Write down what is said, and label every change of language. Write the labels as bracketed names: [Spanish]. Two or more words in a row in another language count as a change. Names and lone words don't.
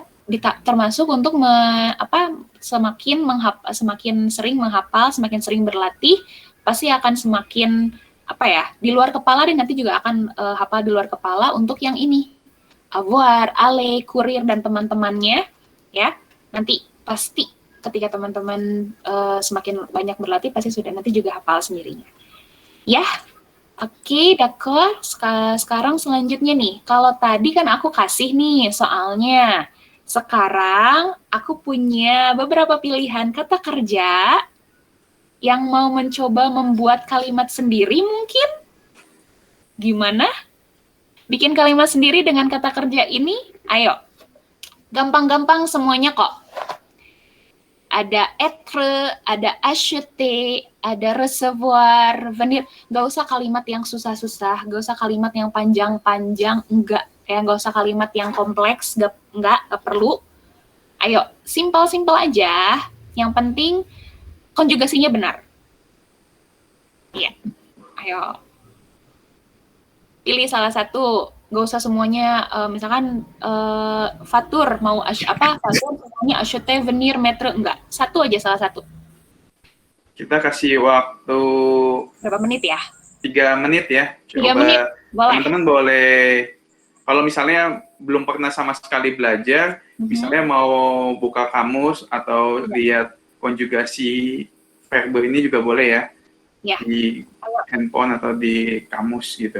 [Indonesian] Termasuk untuk semakin sering menghafal, semakin sering berlatih, pasti akan semakin di luar kepala, dan nanti juga akan hafal di luar kepala untuk yang ini, [French] avoir, aller, courir, [Indonesian] dan teman-temannya ya. Nanti pasti ketika teman-teman semakin banyak berlatih, pasti sudah nanti juga hafal sendirinya ya. Oke, d'accord. Sekarang selanjutnya nih, kalau tadi kan aku kasih nih soalnya, sekarang aku punya beberapa pilihan kata kerja yang mau mencoba membuat kalimat sendiri mungkin. Gimana? Bikin kalimat sendiri dengan kata kerja ini? Ayo. Gampang-gampang semuanya kok. Ada être, ada acheter, ada recevoir, venir. Gak usah kalimat yang susah-susah, gak usah kalimat yang panjang-panjang, enggak. Gak usah kalimat yang kompleks, enggak perlu. Ayo, simpel-simpel aja. Yang penting konjugasinya benar. Iya. Ayo. Pilih salah satu. Gak usah semuanya, misalkan fatur, mau fatur semuanya acheter, venir, mettre, enggak. Satu aja, salah satu. Kita kasih waktu berapa menit ya? 3 menit ya. 3 menit, boleh. Teman-teman boleh, kalau misalnya belum pernah sama sekali belajar, misalnya mau buka kamus atau lihat konjugasi verb ini juga boleh ya, di handphone atau di kamus gitu.